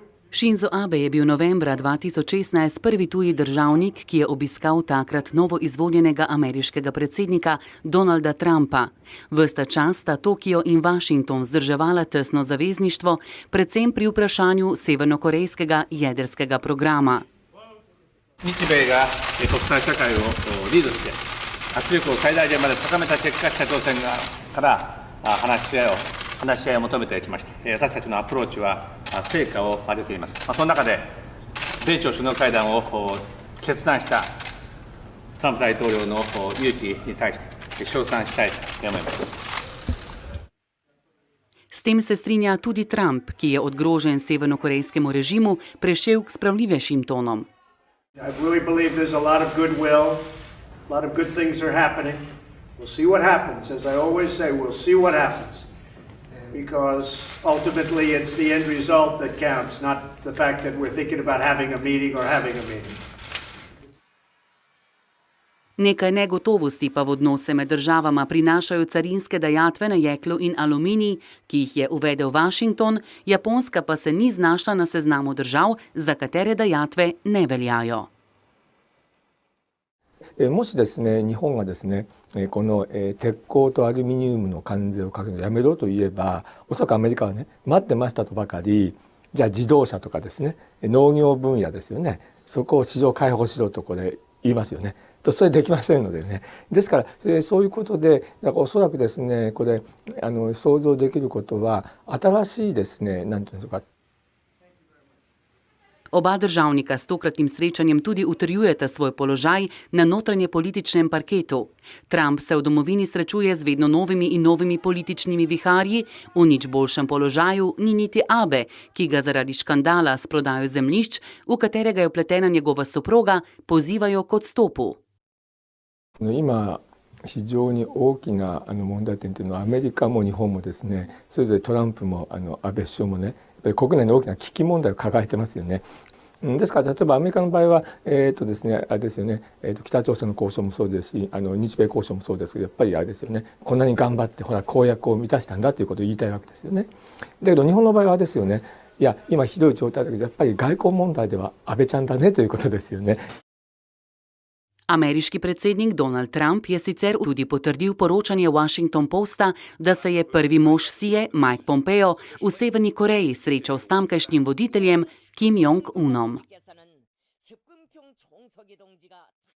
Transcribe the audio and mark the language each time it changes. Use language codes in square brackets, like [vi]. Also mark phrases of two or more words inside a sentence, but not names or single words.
[sl] Shinzo Abe je bil novembra 2016 prvi tuji državnik, ki je obiskal takrat novoizvoljenega ameriškega predsednika Donalda Trumpa. Ves ta čas sta Tokio in Washington vzdrževala tesno zavezništvo, predvsem pri vprašanju severnokorejskega jedrskega programa. [ja] 日米が国際社会をリードして圧力を最大限まで高めた結果、北朝鮮から話し合いを求めてきました。私たちのアプローチは成果を上げています。その中で米朝首脳会談を決断したトランプ大統領の勇気に対して称賛したいと思います。 [sl] S tem se strinja tudi Trump, ki je od groženj severnokorejskemu režimu prešel k spravljivejšim tonom. [en] I really believe there's a lot of goodwill, a lot of good things are happening. We'll see what happens. As I always say, we'll see what happens. Because ultimately it's the end result that counts, not the fact that we're thinking about having a meeting or having a meeting. [sl] Nekaj negotovosti pa v odnose med državama prinašajo carinske dajatve na jeklo in aluminij, ki jih je uvedel Washington, Japonska pa se ni znašla na seznamu držav, za katere dajatve ne veljajo. [ja] もしですね、日本がですね、この鉄鋼とアルミニウムの関税をかけるのをやめろと言えば、おそらくアメリカはね、待ってましたとばかり、じゃあ自動車とかですね、農業分野ですよね、そこを市場開放しろとこれ言いますよね。それできませんのでね。ですからそういうことで、だからおそらくですね、これ想像できることは新しいですね、なんていうんですか。 [sl] Oba državnika s tokratnim srečanjem tudi utrjujeta svoj položaj na notranjepolitičnem parketu. Trump se v domovini srečuje z vedno novimi in novimi političnimi viharji, v nič boljšem položaju ni niti Abe, ki ga zaradi škandala s prodajo zemljišč, v katerega je vpletena njegova soproga, pozivajo k odstopu. [ja] 今非常に大きな問題点というのはアメリカも日本もですね、それぞれトランプも安倍首相もね、やっぱり国内の大きな危機問題を抱えてますよね。ですから例えばアメリカの場合はですね、あれですよね、北朝鮮の交渉もそうですし、日米交渉もそうですけど、やっぱりあれですよね、こんなに頑張ってほら公約を満たしたんだということを言いたいわけですよね。だけど日本の場合はですよね、いや今ひどい状態だけどやっぱり外交問題では安倍ちゃんだねということですよね。 [sl] Ameriški predsednik Donald Trump je sicer tudi potrdil poročanje Washington Posta, da se je prvi mož Sije, Mike Pompeo, v Severni Koreji srečal s tamkajšnjim voditeljem Kim Jong-unom.